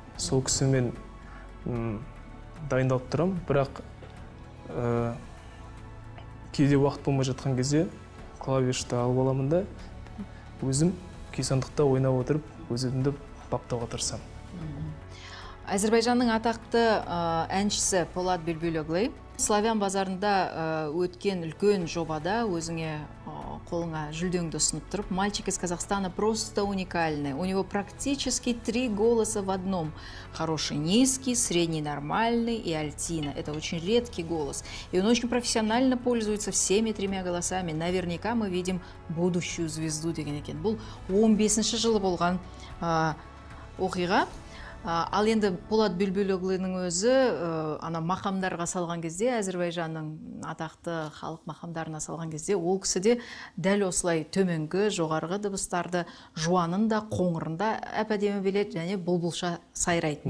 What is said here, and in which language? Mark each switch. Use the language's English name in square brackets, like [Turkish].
[Kazakh] Сол кісімен дайындалып тұрам, бірақ кейде уақыт болмай жатқан кезде клавишті алып аламын да, өзім күйсандықта ойнап отырып, өзімді баптауға тырысам. Әзірбайжанның атақты әншісі Полат Бülbüloğlu Славян базарында өткен үлкен жобада өзіңе қолыңа жүлдеңді ұсынып тұрып, [Russian] мальчик из Казахстана просто уникальный. У него практически 3 голоса в одном. Хороший низкий, средний нормальный и альтина. Это очень редкий голос. И он очень профессионально пользуется всеми 3 голосами. Наверняка мы видим будущую звезду [Kazakh] деген екен. Бұл 15-ші жылы болған оқиға. Ал енді Полат Бülbüloğlu'ның өзі мақамдарға салған кезде, Әзірбайжанның атақты халық мақамдарына салған кезде, ол кісі де дәл осылай төменгі, жоғарғы дыбыстарды жуанын да, қоңырын да әп-әдемі біледі, және бұлбұлша сайрайды.